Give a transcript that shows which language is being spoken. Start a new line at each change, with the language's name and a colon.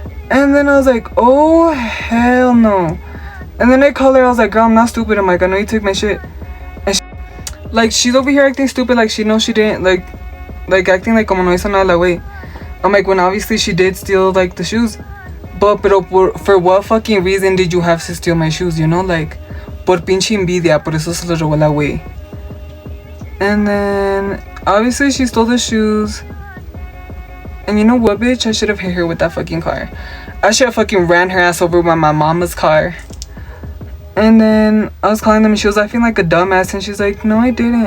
English: And then I was like, oh, hell no. And then I called her, I was like, girl, I'm not stupid. I'm like, I know you took my shit. And like, she's over here acting stupid, like she knows she didn't, like acting like
Spanish: como no hizo nada la güey.
English: I'm like, when obviously she did steal, like, the shoes. But,
Spanish: pero
English: for what fucking reason did you have to steal my shoes, you know? Like,
Spanish: por pinche envidia, por eso se los robó la güey.
English: And then, obviously she stole the shoes. And you know what, bitch? I should have hit her with that fucking car. I should have fucking ran her ass over with my mama's car. And then, I was calling them and she was acting like a dumbass. And she's like, no, I didn't.